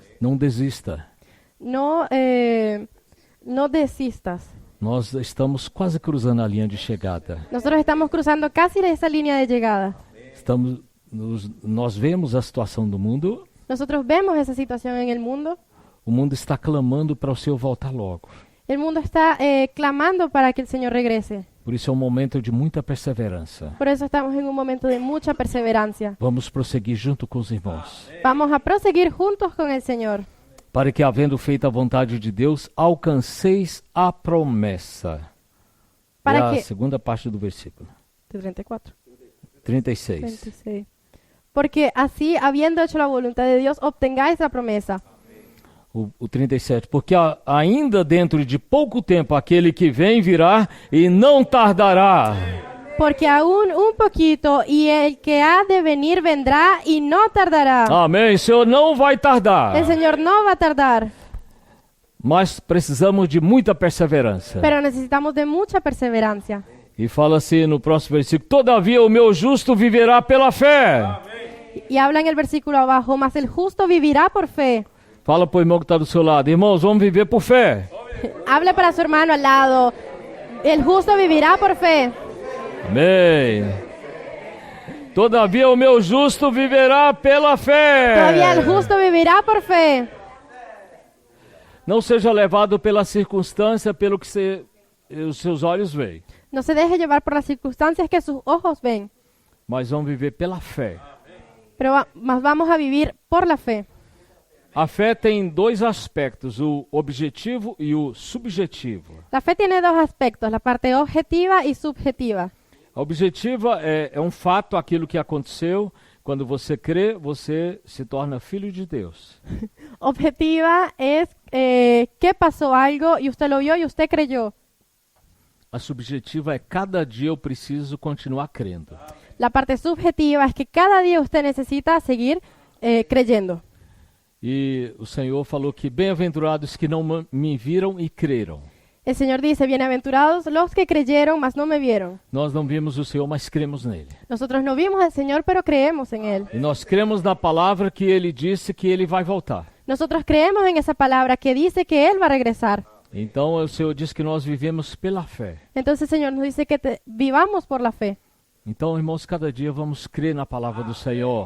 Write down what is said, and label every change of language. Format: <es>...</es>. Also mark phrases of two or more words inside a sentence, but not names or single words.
<pt>Não desista.</pt> <es>No desistas.</es> <pt>Nós estamos quase cruzando a linha de chegada.</pt> <es>Nosotros estamos cruzando casi esa línea de llegada.</es> <pt>Nós vemos a situação do mundo.</pt> <es>Nosotros vemos esa situación en el mundo.</es> <pt>O mundo está clamando para o Senhor voltar logo.</pt> <es>El mundo está clamando para que el Señor regrese.</es> <pt>Por isso é um momento de muita perseverança.</pt> <es>Por eso estamos en un momento de mucha perseverancia.</es> <pt>Vamos prosseguir junto com os irmãos.</pt> <es>Vamos a proseguir juntos con el Señor.</es> <pt>Para que, havendo feito a vontade de Deus, alcanceis a promessa. Para a que... segunda parte do versículo. 34. 36. 26.</pt> <es>Porque así, habiendo hecho la voluntad de Dios, obtengáis la promesa.</es> <pt>O 37. Porque ainda dentro de pouco tempo aquele que vem virá e não tardará.</pt> <es>Porque aún un poquito y el que ha de venir vendrá y no tardará.</es> <pt>Amém. O Senhor não vai tardar.</pt> <es>El Señor no va a tardar.</es> <pt>Mas precisamos de muita perseverança.</pt> <es>Pero necesitamos de mucha perseverancia.</es> <pt>E fala assim no próximo versículo: todavia o meu justo viverá pela fé.</pt> <es>Y habla en el versículo abajo: mas el justo vivirá por fe.</es> <pt>Fala para o irmão que está do seu lado: irmãos, vamos viver por fé.</pt> <es>Habla para su hermano al lado: el justo vivirá por fe.</es> <pt>Amém. Todavia o meu justo viverá pela fé.</pt> <es>Todavía el justo vivirá por fe.</es> <pt>Não seja levado pela circunstância, pelo que os seus olhos veem.</pt> <es>No se deje llevar por las circunstancias que sus ojos ven.</es> <pt>Mas vamos viver pela fé.</pt> <es>Mas vamos a vivir por la fe.</es> <pt>A fé tem dois aspectos, o objetivo e o subjetivo.</pt> <es>La fe tiene dos aspectos, la parte objetiva y subjetiva.</es> <pt>A objetiva é um fato, aquilo que aconteceu. Quando você crê, você se torna filho de Deus.</pt> <es>Objetiva es que pasó algo y usted lo vio y usted creyó.</es> <pt>A subjetiva é cada dia eu preciso continuar crendo.</pt> <es>La parte subjetiva es que cada día usted necesita seguir creyendo.</es> <pt>E o Senhor falou que bem-aventurados que não me viram e creram.</pt> <es>El Señor dice: bienaventurados los que creyeron, mas no me vieron.</es> <pt>Nós não vimos o Senhor, mas cremos nele.</pt> <es>Nosotros no vimos al Señor, pero creemos en Él.</es> <pt>E nós cremos na palavra que Ele disse que Ele vai voltar.</pt> <es>Nosotros creemos en esa palabra que dice que Él va a regresar.</es> <pt>Então o Senhor diz que nós vivemos pela fé.</pt> <es>Entonces el Señor nos dice que vivamos por la fe.</es> <pt>Então, irmãos, cada dia vamos crer na palavra do Senhor.</pt>